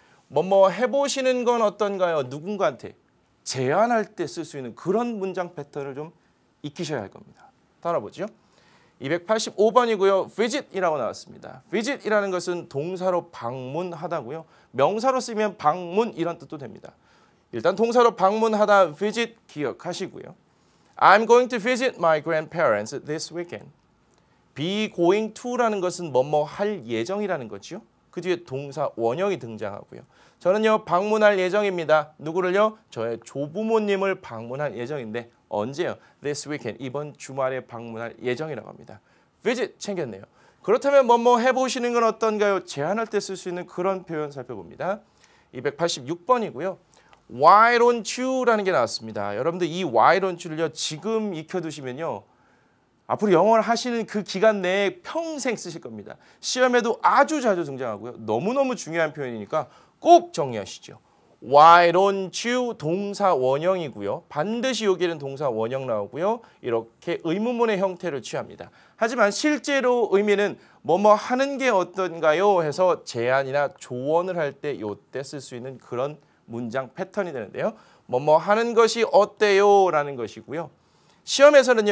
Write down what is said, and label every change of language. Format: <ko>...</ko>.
<ko>뭐뭐 해보시는 건 어떤가요? 누군가한테 제안할 때 쓸 수 있는 그런 문장 패턴을 좀 익히셔야 할 겁니다. 따라 보죠. 285번이고요. visit이라고 나왔습니다. visit이라는 것은 동사로 방문하다고요. 명사로 쓰면 방문 이런 뜻도 됩니다. 일단 동사로 방문하다 visit 기억하시고요.</ko> <en>I'm going to visit my grandparents this weekend. be going to</en> <ko>라는 것은 뭐뭐 할 예정이라는 거죠. 그 뒤에 동사 원형이 등장하고요. 저는요 방문할 예정입니다. 누구를요? 저의 조부모님을 방문할 예정인데 언제요?</ko> <en>This weekend.</en> <ko>이번 주말에 방문할 예정이라고 합니다. visit 챙겼네요. 그렇다면 뭐뭐 해보시는 건 어떤가요? 제안할 때 쓸 수 있는 그런 표현 살펴봅니다. 286번이고요.</ko> <en>Why don't you</en> <ko>라는 게 나왔습니다. 여러분들 이 why don't you를요 지금 익혀두시면요 앞으로 영어를 하시는 그 기간 내에 평생 쓰실 겁니다. 시험에도 아주 자주 등장하고요. 너무너무 중요한 표현이니까 꼭 정리하시죠.</ko> <en>Why don't you</en> <ko>동사 원형이고요. 반드시 여기에는 동사 원형 나오고요. 이렇게 의문문의 형태를 취합니다. 하지만 실제로 의미는 뭐뭐 하는 게 어떤가요? 해서 제안이나 조언을 할 때 요때 쓸 수 있는 그런 문장 패턴이 되는데요. 뭐뭐 하는 것이 어때요? 라는 것이고요. 시험에서는요.</ko>